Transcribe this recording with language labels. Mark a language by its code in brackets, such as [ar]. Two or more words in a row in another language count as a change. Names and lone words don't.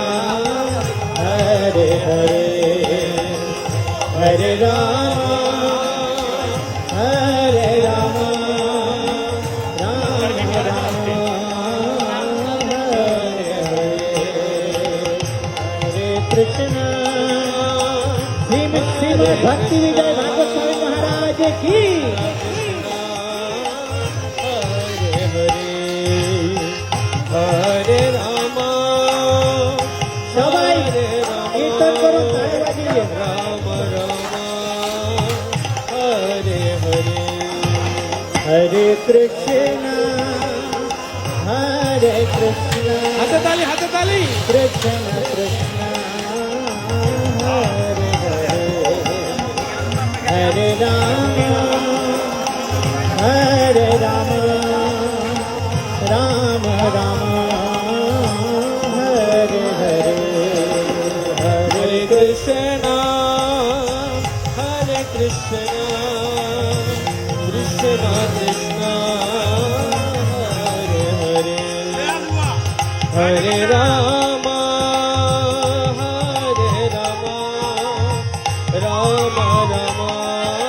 [sa] हरे हरे हरे राम राम राम हरे हरे कृष्णा भक्ति विजय भागवत स्वामी महाराज की হরে রাম [bn] সবাই কীর্তন করো তালে বাজিয়ে [sa] রাম রাম হরে হরে हरे कृष्णा [bn] হাতে তালি [sa] कृष्ण कृष्ण हरे हरे हरे राम राम राम हरे हरे হরে কৃষ্ণ কৃষ্ণ কৃষ্ণ হরে হরে হরে রাম রাম রাম